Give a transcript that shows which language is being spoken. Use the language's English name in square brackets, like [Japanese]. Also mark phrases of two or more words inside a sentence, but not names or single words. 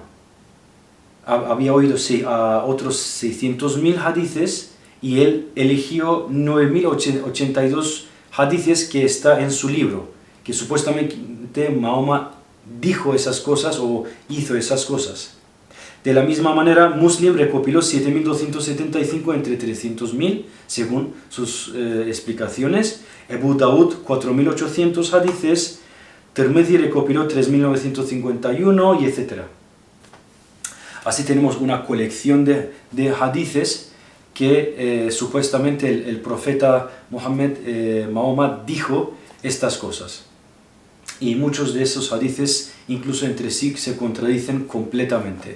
[Spanish] Había oído a otros 600.000 hadices y él eligió 9.082 hadices que está en su libro, que supuestamente Mahoma dijo esas cosas o hizo esas cosas. De la misma manera, Muslim recopiló 7.275 entre 300.000, según sus explicaciones. Abu Daud, 4.800 hadices. Tirmidhi recopiló 3.951, y etc. Así tenemos una colección de hadices que supuestamente el profeta Mahoma dijo estas cosas. Y muchos de esos hadices, incluso entre sí, se contradicen completamente.